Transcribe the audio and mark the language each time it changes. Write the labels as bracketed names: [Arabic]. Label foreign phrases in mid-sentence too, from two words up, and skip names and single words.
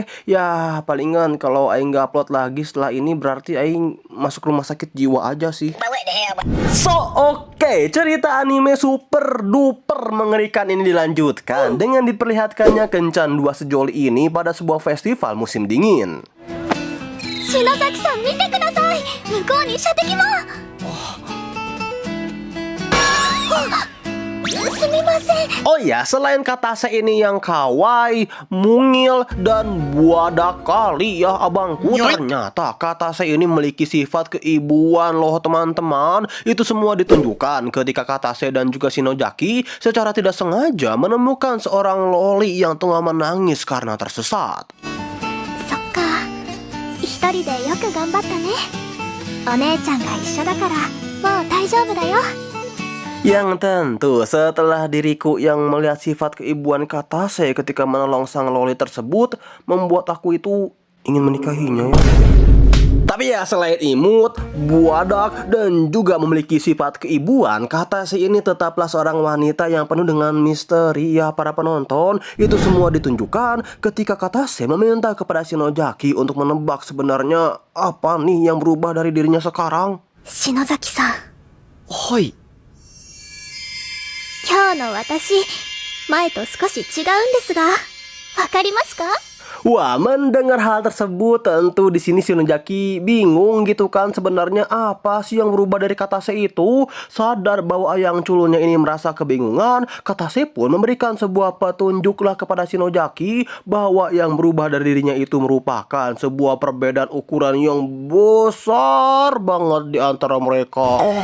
[Indonesian] Ya palingan kalau aing gak upload lagi setelah ini berarti aing masuk rumah sakit jiwa aja sih. So oke, cerita anime super duper mengerikan ini dilanjutkan dengan diperlihatkannya kencan dua sejoli ini pada sebuah festival musim dingin. [Japanese] 篠崎さん、見てください. 向こうに射的も. [Indonesian] Oh ya, selain Katase ini yang kawaii, mungil, dan buadak kali ya abangku, ternyata Katase ini memiliki sifat keibuan loh teman-teman. Itu semua ditunjukkan ketika Katase dan juga Shinojaki secara tidak sengaja menemukan seorang loli yang tengah menangis karena tersesat. [Japanese] そっか、一人でよく頑張ったね. お姉ちゃんが一緒だから、もう大丈夫だよ. [Indonesian] Yang tentu setelah diriku yang melihat sifat keibuan Katase ketika menolong sang loli tersebut membuat aku itu ingin menikahinya ya. Tapi ya selain imut, buadak, dan juga memiliki sifat keibuan, Katase ini tetaplah seorang wanita yang penuh dengan misteri ya para penonton. Itu semua ditunjukkan ketika Katase meminta kepada Shinojaki untuk menebak sebenarnya apa nih yang berubah dari dirinya sekarang. [Japanese] Shinozaki-san. Hoi. 今日の私、前と少し違うんですが、わかりますか? [Indonesian] Wah, mendengar hal tersebut tentu di sini Shinojaki bingung gitu kan, sebenarnya apa sih yang berubah dari Katase itu. Sadar bahwa ayang culunnya ini merasa kebingungan, Katase pun memberikan sebuah petunjuk lah kepada Shinojaki bahwa yang berubah dari dirinya itu merupakan sebuah perbedaan ukuran yang besar banget di antara mereka.